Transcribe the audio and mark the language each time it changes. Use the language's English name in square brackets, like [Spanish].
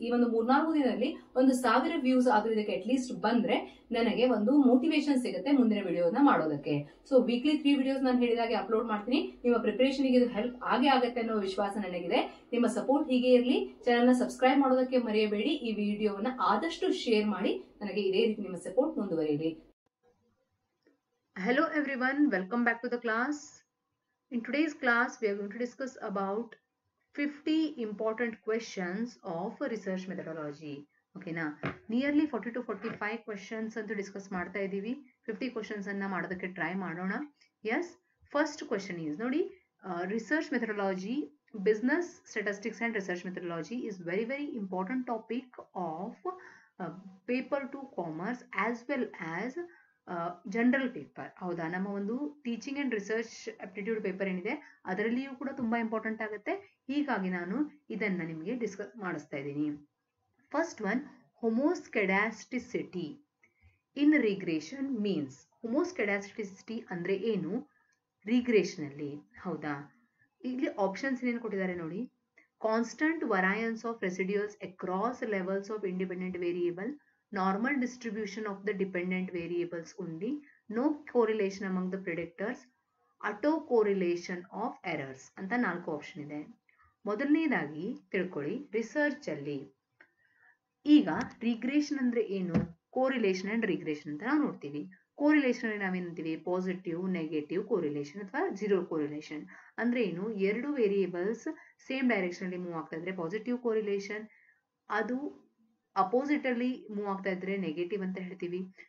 [Kannada] ಈ ಒಂದು 3-4 ದಿನದಲ್ಲಿ 1,000 ವ್ಯೂಸ್ ಆದ್ರೂ ಇದಕ್ಕೆ ಅಟ್ ಲೀಸ್ಟ್ ಬಂದ್ರೆ ನನಗೆ ಒಂದು ಮೋಟಿವೇಶನ್ ಸಿಗುತ್ತೆ ಮುಂದಿನ ವಿಡಿಯೋನ ಮಾಡೋದಕ್ಕೆ. ಸೊ ವೀಕ್ಲಿ 3 ವಿಡಿಯೋಸ್ ನಾನು ಹೇಳಿದಾಗೆ ಅಪ್ಲೋಡ್ ಮಾಡ್ತೀನಿ. ನಿಮ್ಮ ಪ್ರಿಪರೇಷನ್ ಗೆ ಇದು ಹೆಲ್ಪ್ ಆಗೇ ಆಗುತ್ತೆ ಅನ್ನೋ ವಿಶ್ವಾಸ ನನಗಿದೆ. ನಿಮ್ಮ ಸಪೋರ್ಟ್ ಹೀಗೆ ಇರಲಿ. ಚಾನೆಲ್ ನ ಸಬ್ಸ್ಕ್ರೈಬ್ ಮಾಡೋದಕ್ಕೆ ಮರೆಯಬೇಡಿ. ಈ ವಿಡಿಯೋವನ್ನ ಆದಷ್ಟು ಶೇರ್ ಮಾಡಿ. ನನಗೆ ಇದೇ ರೀತಿ ನಿಮ್ಮ support ಮುಂದುವರಿಯಲಿ. [English] Hello everyone, welcome back to the class. In today's class we are going to discuss about 50 important questions of research methodology. Okay na, nearly 40 to 45 questions [Kannada] ಅಂತ ಡಿಸ್ಕಸ್ ಮಾಡ್ತಾ ಇದೀವಿ. 50 questions ಅನ್ನ ಮಾಡೋದಕ್ಕೆ ಟ್ರೈ ಮಾಡೋಣ. [English] Yes, first question is ನೋಡಿ, research methodology, business statistics and research methodology is very important topic of paper 2 commerce as well as general paper. [Kannada] ಹೌದಾ? ನಮ್ಮ ಒಂದು teaching and research aptitude paper ಏನಿದೆ ಅದರಲ್ಲಿಯೂ ಕೂಡ ತುಂಬಾ ಇಂಪಾರ್ಟೆಂಟ್ ಆಗುತ್ತೆ. ಹೀಗಾಗಿ ನಾನು ಇದನ್ನ ನಿಮಗೆ ಡಿಸ್ಕಸ್ ಮಾಡಿಸ್ತಾ ಇದ್ದೀನಿ. [English] First one, homoscedasticity in regression means. [Kannada] ಹೋಮೋಸ್ಕೆಡಾಸ್ಟಿಸಿಟಿ ಅಂದ್ರೆ ಏನು ರಿಗ್ರೆಷನ್ ಅಲ್ಲಿ? ಹೌದಾ? ಇಲ್ಲಿ ಆಪ್ಷನ್ಸ್ ಏನೇನು ಕೊಟ್ಟಿದ್ದಾರೆ ನೋಡಿ. [English] constant variance of residuals across levels of independent variable, normal distribution of the dependent variables only, no correlation among the predictors, autocorrelation of errors [Kannada] ಅಂತ 4 ಆಪ್ಷನ್ ಇದೆ. ಮೊದಲನೇದಾಗಿ ತಿಳ್ಕೊಳ್ಳಿ, ರಿಸರ್ಚ್ ಅಲ್ಲಿ ಈಗ ರಿಗ್ರೆಷನ್ ಅಂದ್ರೆ ಏನು, ಕೋರಿಲೇಷನ್ ಅಂಡ್ ರಿಗ್ರೆಷನ್ ಅಂತ ನಾವು ನೋಡ್ತೀವಿ. ಕೋರಿಲೇಷನ್ ಅಲ್ಲಿ ನಾವೇನಂತೀವಿ, ಪಾಸಿಟಿವ್ ನೆಗೆಟಿವ್ ಕೋರಿಲೇಷನ್ ಅಥವಾ ಜೀರೋ ಕೋರಿಲೇಷನ್. ಅಂದ್ರೆ ಏನು, 2 ವೇರಿಯೇಬಲ್ಸ್ ಸೇಮ್ ಡೈರೆಕ್ಷನ್ ಅಲ್ಲಿ ಮೂವ್ ಆಗ್ತಾ ಇದ್ರೆ ಪಾಸಿಟಿವ್ ಕೋರಿಲೇಷನ್, ಅದು ಅಪೋಸಿಟ್ ಅಲ್ಲಿ ಮೂವ್ ಆಗ್ತಾ ಇದ್ರೆ ನೆಗೆಟಿವ್ ಅಂತ ಹೇಳ್ತೀವಿ.